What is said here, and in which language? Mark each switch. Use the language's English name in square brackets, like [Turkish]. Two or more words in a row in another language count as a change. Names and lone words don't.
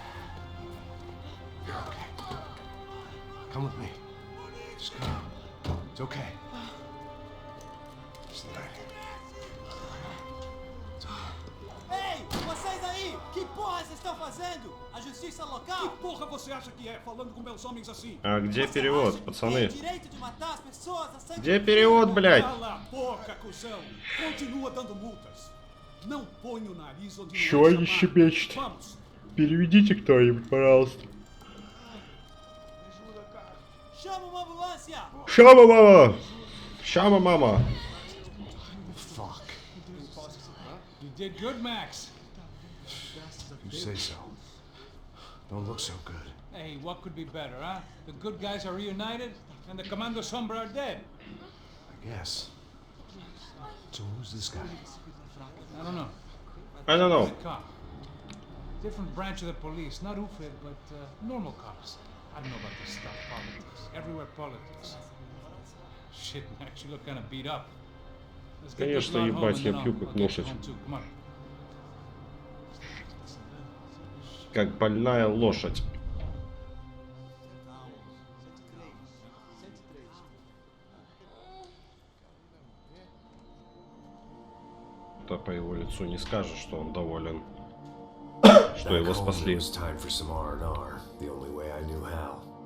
[English] You're okay. Come with me. Just come. It's okay. Just lie here. [Portuguese] Ei, você estão fazendo? A justiça Que local? porra você acha que é, falando com meus homens assim? [Russian] А где [Portuguese] Você [Russian] перевод, [Portuguese] acha que [Russian] пацаны? [Portuguese] tem direito de matar as pessoas a sangue [Russian] Где [Portuguese] frio? [Russian] перевод, блядь? [Portuguese] Cala a boca, cuzão. Continua dando multas. Não põe o nariz onde [Russian] Чё [Portuguese] não é [Russian] они [Portuguese] chamado. [Russian] щебечут? [Portuguese] Vamos. [Russian] Переведите кто-нибудь, пожалуйста. [Portuguese] Chama uma ambulância! Шама, мама! Шама, мама! [English] Fuck. You did good, Max. You say so. Don't look so good. Hey, what could be better, huh? The good guys are reunited, and the Commando Sombra are dead. I guess. So who's this guy? I don't know. I don't know. He's a cop. Different branch of the police. Not UFID, but normal cops. I don't know about this stuff. Politics. Everywhere politics. Shit, Max, you look kind of beat up. Let's get this [Russian] Конечно, [English] lot home, [Russian] ебать, [English] and [Russian] я [English] then [Russian] пью [English] I'll [Russian] как [English] get you [Russian] лошадь. [English] home too. Come on. [Russian] Как больная лошадь. Да по его лицу не скажешь, что он доволен, что [English] Back [Russian] его [English] home, it [Russian] спасли. [English] was time for some R&R, the only way I knew how.